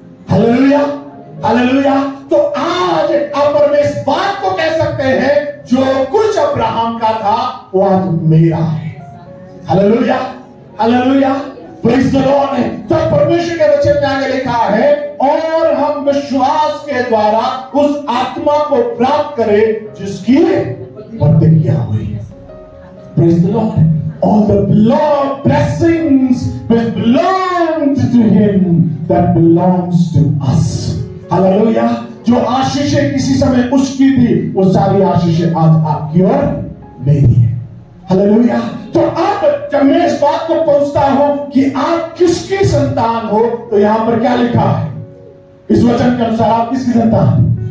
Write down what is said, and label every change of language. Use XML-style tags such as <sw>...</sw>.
<hi>Hallelujah hallelujah. तो आज आप और मैं इस बात को कह सकते हैं जो कुछ अब्राहम का था वो आज मेरा है। Hallelujah hallelujah.</hi> <en>Praise the Lord.</en> <hi>तो परमेश्वर के वचन में आगे लिखा है और हम विश्वास के द्वारा उस आत्मा को प्राप्त करें जिसकी प्रतिज्ञा हुई।</hi> <en>Praise the Lord. All the blood blessings which belonged to him that belongs to us।</en> <hi>Hallelujah. जो आशीषें किसी समय उसकी थी वो सारी आशीषें आज आपकी और मेरी है। हालेलुया। तो अब जब मैं इस बात को पहुंचता हूं कि आप किसकी संतान हो तो यहां पर क्या लिखा है इस वचन के अनुसार आप किसकी संतान?</hi>